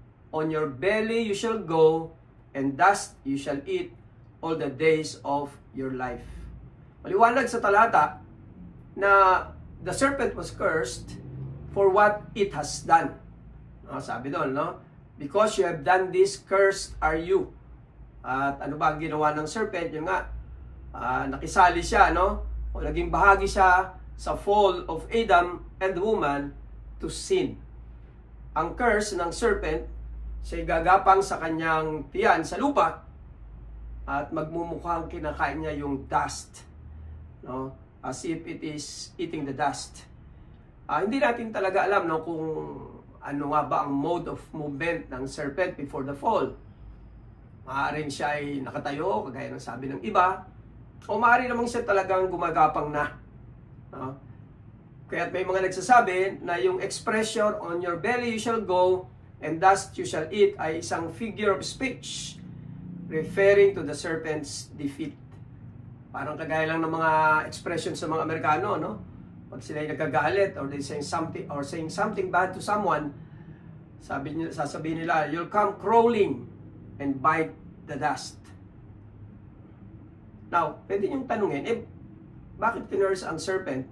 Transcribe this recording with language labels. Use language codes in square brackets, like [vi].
[en] On your belly you shall go, and dust you shall eat all the days of your life." [tl] Maliwanag sa talata na [en] the serpent was cursed for what it has done. [tl] Sabi doon, no? [en] Because you have done this, cursed are you. [tl] At ano ba ang ginawa ng serpent? Yung nga, nakisali siya, no? O naging bahagi siya sa [en] fall of Adam and the woman to sin. [tl] Ang curse ng serpent, siya'y gagapang sa kanyang tiyan sa lupa at magmumukhang kinakain niya yung dust, no? [en] As if it is eating the dust. [tl] Hindi natin talaga alam, no, kung ano nga ba ang mode of movement ng serpent before the fall. Maaaring siya ay nakatayo, kagaya ng sabi ng iba, o maaari namang siya talagang gumagapang na, no? Kaya't may mga nagsasabi na yung expression, [en] "On your belly you shall go, and dust you shall eat," ay isang figure of speech referring to the serpent's defeat. [tl] Parang kagaya lang ng mga expression sa mga Amerikano, no? Pag sila ay nagkagalit [en] or they saying something bad to someone, [tl] sasabihin nila, [en] you'll come crawling and bite the dust. [tl] Now, pwede niyong tanungin, bakit kinurse ang serpent?